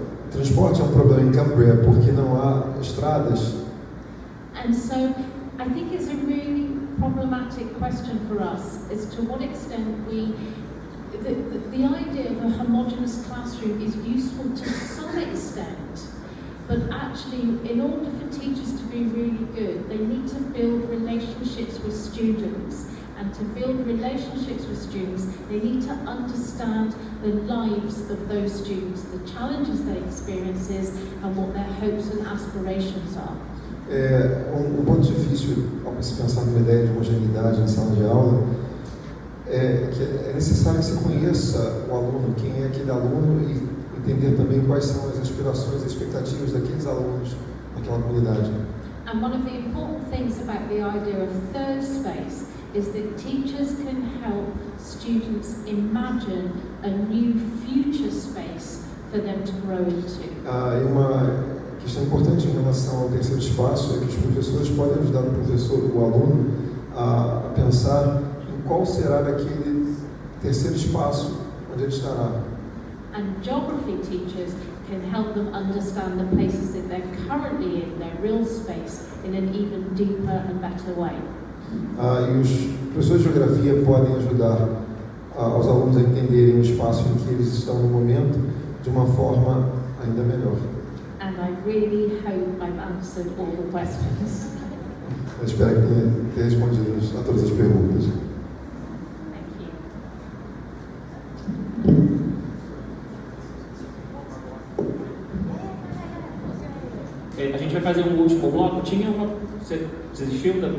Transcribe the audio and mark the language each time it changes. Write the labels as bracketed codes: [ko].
[pt] Transporte é um problema em Cumbria porque não há estradas. [en] And so I think it's a really problematic question for us as to what extent the idea of a homogeneous classroom is useful to some extent, but actually in order for teachers to be really good, they need to build relationships with students. And to build relationships with students, they need to understand the lives of those students, the challenges they experience, and what their hopes and aspirations are. [pt] Um ponto difícil ao se pensar numa ideia de homogeneidade em sala de aula é que é necessário que você conheça o aluno, quem é aquele aluno, e entender também quais são as aspirações e expectativas daqueles alunos naquela comunidade. [en] And one of the important things about the idea of third space is that teachers can help students imagine a new future space for them to grow into. [pt] E uma questão importante em relação ao terceiro espaço é que os professores podem ajudar o aluno a pensar em qual será aquele terceiro espaço onde ele estará. [en] And geography teachers can help them understand the places that they're currently in, their real space, in an even deeper and better way. [pt] E os professores de geografia podem ajudar aos alunos a entenderem o espaço em que eles estão no momento de uma forma ainda melhor. [en] And I really hope I've answered all the questions. [pt] Eu espero que tenha respondido a todas as perguntas. A gente vai fazer um último bloco. Tinha uma... Você desistiu?